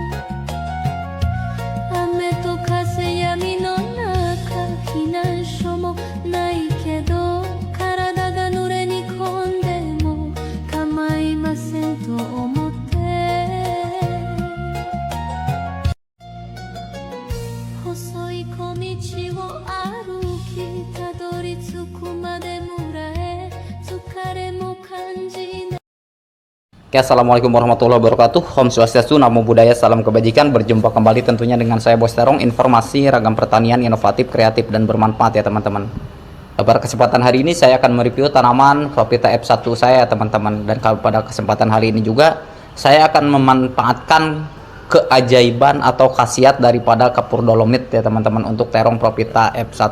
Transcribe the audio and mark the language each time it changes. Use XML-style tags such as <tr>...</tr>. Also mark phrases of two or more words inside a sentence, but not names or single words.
<ja>雨と風闇の中避難所もないけど体が濡れに込んでも構いませんと思って細い小道を歩きたどり着くまで村へ疲れも感じない。</ja> <id>Oke,</id> <ar>السلام عليكم ورحمة الله وبركاته.</ar> <id>Om Swastiastu,</id> <pi>Namo Buddhaya,</pi> <id>salam kebajikan. Berjumpa kembali tentunya dengan saya Bos Terong. Informasi ragam pertanian inovatif, kreatif, dan bermanfaat ya teman-teman. Pada kesempatan hari ini saya akan mereview tanaman Propita F1 saya teman-teman. Dan pada kesempatan hari ini juga saya akan memanfaatkan keajaiban atau khasiat daripada kapur dolomit ya teman-teman untuk terong Propita F1.</id>